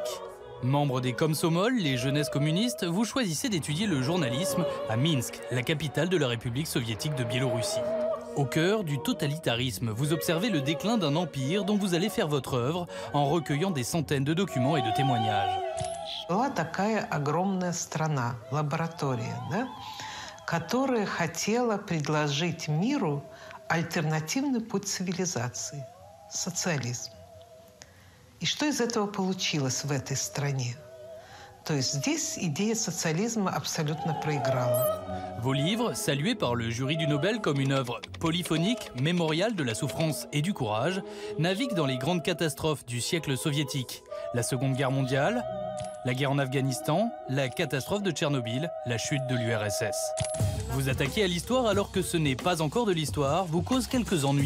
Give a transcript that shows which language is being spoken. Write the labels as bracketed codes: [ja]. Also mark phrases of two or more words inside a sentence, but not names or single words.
[fr] Membre des Komsomol, les jeunesses communistes, vous choisissez d'étudier le journalisme à Minsk, la capitale de la République soviétique de Biélorussie. Au cœur du totalitarisme, vous observez le déclin d'un empire dont vous allez faire votre œuvre en recueillant des centaines de documents et de témoignages. [ru] Была такая огромная страна, лаборатория, да, которая хотела предложить миру альтернативный путь цивилизации, социализм. И что из этого получилось в этой стране? То есть здесь идея социализма абсолютно проиграла. [fr] Vos livres, salués par le jury du Nobel comme une œuvre polyphonique, mémoriale de la souffrance et du courage, naviguent dans les grandes catastrophes du siècle soviétique. La Seconde Guerre mondiale, la guerre en Afghanistan, la catastrophe de Tchernobyl, la chute de l'URSS. Vous attaquer à l'histoire alors que ce n'est pas encore de l'histoire vous cause quelques ennuis.